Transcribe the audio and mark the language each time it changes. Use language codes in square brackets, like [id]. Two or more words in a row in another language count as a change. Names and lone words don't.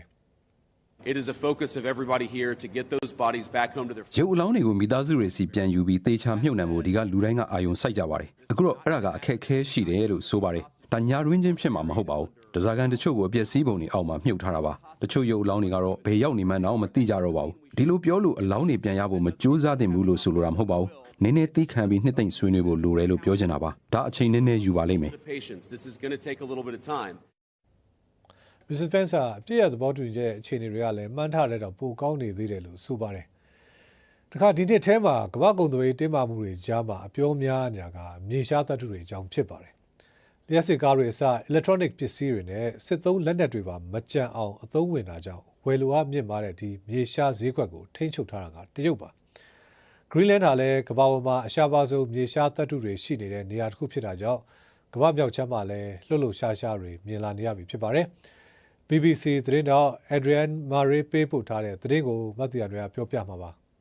[en] It is a focus of everybody here to get those bodies back home to their [my] ရုပ်အလောင်းတွေကိုမိသားစုတွေစီပြန်ယူပြီးတေချာမြုပ်နှံဖို့ဒီကလူတိုင်းကအာယုံစိုက်ကြပါတယ်အခုတော့အဲ့ဒါကအခက်အခဲရှိတယ်လို့ဆိုပါတယ်ဒါညာတွင်းချင်းဖြစ်မှာမဟုတ်ပါဘူးဒဇာကန်တချို့ကိုအပြည့်စည်းပုံတွေအောက်မှာမြုပ်ထားတာပါတချို့ရုပ်အလောင်းတွေကတော့ဘယ်ရောက်နေမှန်းတော့မသိကြတော့ပါဘူးဒီလိုပြောလို့အလောင်းတွေပြန်ရဖို့မကြိုးစားသင့်ဘူးလို့ဆိုလိုတာမဟုတ်ပါဘူးနည်းနည်းသိခံပြီးနှစ်သိမ့်ဆွေးနွေးဖို့လိုတယ်လို့ပြောချင်တာပါဒါအချိန်နည်းနည်းယူပါလိမ့်မယ် [en] This is going to take a little bit of time [my] Mrs. Spencer ပြည့်ရသဘောတူတဲ့အခြေအနေတွေကလည်းမှန်းထားတဲ့တော့ပိုကောင်းနေသေးတယ်လို့ဆိုပါတယ်တခါဒီနှစ်ထဲမှာကမ္ဘာကုန်သွယ်ရေးတင်းမာမှုတွေကြား မှာအပြောများနေတာကမြေရှားသတ္တုတွေအကြောင်းဖြစ်ပါတယ်လျှက်စစ်ကားတွေအစ electronic ပစ္စည်းတွေနဲ့စစ်သုံးလက်နက်တွေပါမကြံအောင်အသုံးဝင်တာကြောင့်ဝယ်လိုအားမြင့်မားတဲ့ဒီမြေရှားဈေးကွက်ကိုထိန်းချုပ်ထားတာကတရုတ်ပါ Greenland ဟာလည်းကမ္ဘာပေါ်မှာအရှားပါဆုံးမြေရှားသတ္တုတွေရှိနေတဲ့နေရာတစ်ခုဖြစ်တာကြောင့်ကမ္ဘာမြောက်ခြမ်းမှာလည်းလှုပ်လှုပ်ရှားရှားတွေမြင်လာနေရပြီဖြစ်ပါတယ်BBC သတင်းတော့ Adrian Murray ပေးပို့ထားတဲ့သတင်းကိုမတ်တီယာတွေကပြောပြမှာပါ